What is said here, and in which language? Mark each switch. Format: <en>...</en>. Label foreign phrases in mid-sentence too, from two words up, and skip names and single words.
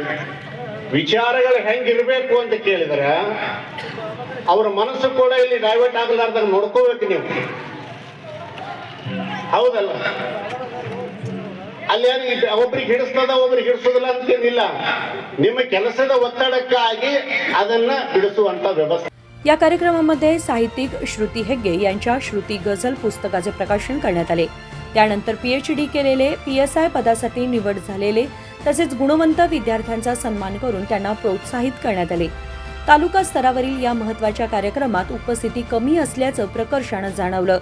<kn>ವಿಚಾರಗಳು ಹೆಂಗಿರ್ಬೇಕು ಅಂತ ಕೇಳಿದ್ರ ಅವ್ರ ಮನಸ್ಸು ಕೂಡ ಇಲ್ಲಿ ಡೈವರ್ಟ್ ಆಗಲಾರ್ದಾಗ ನೋಡ್ಕೋಬೇಕು ನೀವು, ಹೌದಲ್ಲ? ಅಲ್ಲಿ ಒಬ್ರಿಗೆ ಹಿಡಿಸ್ತದ ಒಬ್ರಿಗೆ ಹಿಡಿಸೋದಿಲ್ಲ ಅಂತೇನಿಲ್ಲ, ನಿಮ್ಮ ಕೆಲಸದ ಒತ್ತಡಕ್ಕಾಗಿ ಅದನ್ನ ಬಿಡಿಸುವಂತ ವ್ಯವಸ್ಥೆ।</kn> <mr>या कार्यक्रमामध्ये साहित्यिक श्रुती हेग्गे यांच्या श्रुती गझल पुस्तकाचे प्रकाशन करण्यात आले। त्यानंतर PhD केलेले, PSI पदासाठी निवड झालेले तसेच गुणवंत विद्यार्थ्यांचा सन्मान करून त्यांना प्रोत्साहित करण्यात आले। तालुका स्तरावरील या महत्त्वाच्या कार्यक्रमात उपस्थिती कमी असल्याचं प्रकर्षानं जाणवलं।</mr>